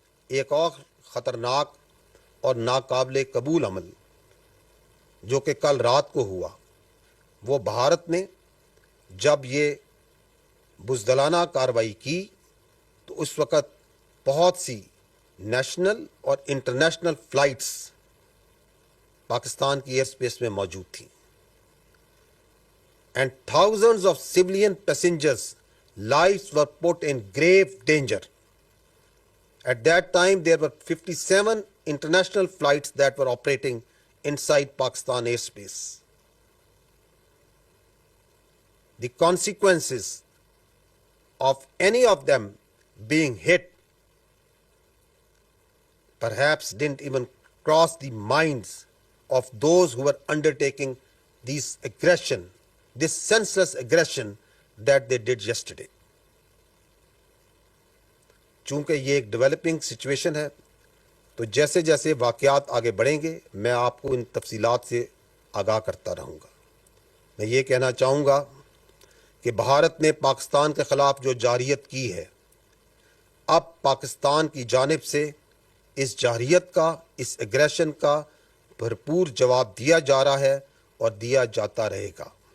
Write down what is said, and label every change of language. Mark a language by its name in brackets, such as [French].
[Urdu] ایک اور خطرناک اور ناقابل قبول عمل جو کہ کل رات کو ہوا، وہ بھارت نے جب یہ بزدلانہ کارروائی کی تو اس وقت بہت سی نیشنل اور انٹرنیشنل فلائٹس پاکستان کی ایئر اسپیس میں موجود تھیں، [English] and thousands of civilian passengers' lives were put in grave danger. At that time, there were 57 international flights that were operating inside Pakistan airspace. The consequences of any of them being hit perhaps didn't even cross the minds of those who were undertaking this senseless aggression that they did yesterday. [Urdu] چونکہ یہ ایک developing situation ہے تو جیسے جیسے واقعات آگے بڑھیں گے میں آپ کو ان تفصیلات سے آگاہ کرتا رہوں گا۔ میں یہ کہنا چاہوں گا کہ بھارت نے پاکستان کے خلاف جو جارحیت کی ہے، اب پاکستان کی جانب سے اس جارحیت کا، اس ایگریشن کا بھرپور جواب دیا جا رہا ہے اور دیا جاتا رہے گا۔